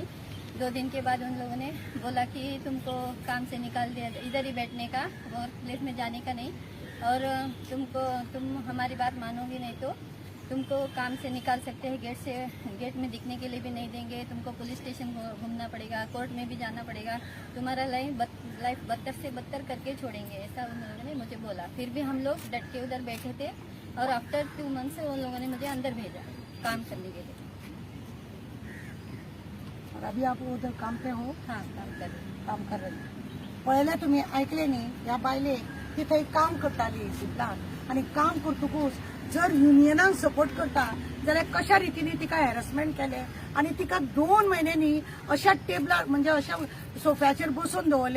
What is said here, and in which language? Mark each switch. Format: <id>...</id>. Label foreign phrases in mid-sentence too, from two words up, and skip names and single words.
<hi>2 दिन के बाद उन लोगों ने बोला कि तुमको काम से निकाल दिया, इधर ही बैठने का और प्लेस में जाने का नहीं, और तुम हमारी बात मानोगे नहीं तो तुमको काम से निकाल सकते हैं, गेट में दिखने के लिए भी नहीं देंगे, तुमको पुलिस स्टेशन घूमना पड़ेगा, कोर्ट में भी जाना पड़ेगा, तुम्हारा लाइफ बदतर से बदतर करके छोड़ेंगे, ऐसा उन लोगों ने मुझे बोला। फिर भी हम लोग डट के उधर बैठे थे और</hi> <en>after 2 months</en> <hi>उन लोगों ने मुझे अंदर भेजा काम करने के लिए। और अभी आप उधर काम पे हो? हाँ, काम कर रहे</hi> <kok>पळयलें तुम्ही, ऐकले न्ही? ह्या बायले ती थंय काम करताली सिपलान, आणि काम करतकूच जर युनियनाक सपोर्ट करता जाल्यार कशा रितीने तिका हॅरेसमेंट केले आणि तिका 2 म्हयन्यांनी अशा टेबलार म्हणजे अशा सोफ्याचेर बसून दवरले.</kok>